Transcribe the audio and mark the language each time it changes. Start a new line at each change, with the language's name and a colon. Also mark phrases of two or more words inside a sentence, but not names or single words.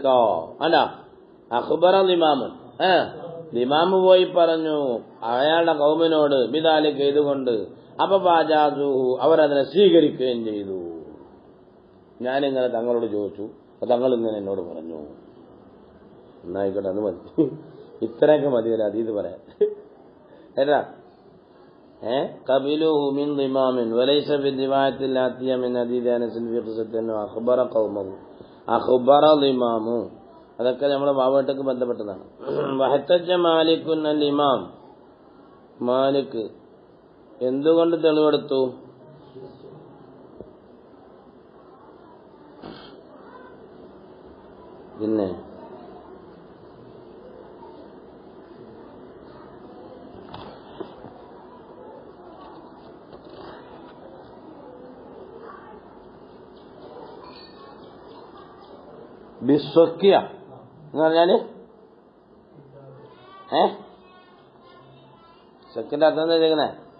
Malayalam: അല്ല,
Arabic: أخبر إمام,
Malayalam: ഇമാമ് പോയി പറഞ്ഞു അയാളുടെ കൗമിനോട്, ബിദാലിക, ഇതുകൊണ്ട്. അപ്പൊ ഫാജാസുഹു, അവരതിനെ സ്വീകരിക്കുകയും ചെയ്തു. ഞാനിങ്ങനെ തങ്ങളോട് ചോദിച്ചു, തങ്ങൾ ഇങ്ങനെ എന്നോട് പറഞ്ഞു. എന്നായിക്കോട്ടെ, അത് മതി, ഇത്രയൊക്കെ മതി ഒരു അതീത് പറയാൻ.
Arabic: قبلوه من ضمام وليس في الرواية الآتية من حديث أنس في قصة أنه أخبر قومه. أخبر ضمام,
Malayalam: അതൊക്കെ നമ്മുടെ ബാബാട്ടൊക്കെ ബന്ധപ്പെട്ടതാണ്.
Arabic: واحتج مالك الإمام,
Malayalam: മാലിക് എന്തുകൊണ്ട് തെളിവെടുത്തു? പിന്നെ ബിസ്വക്കിയ എന്ന് പറഞ്ഞാല് സ്വക്കിന്റെ അർത്ഥം എന്താ ചെയ്യുന്നേ?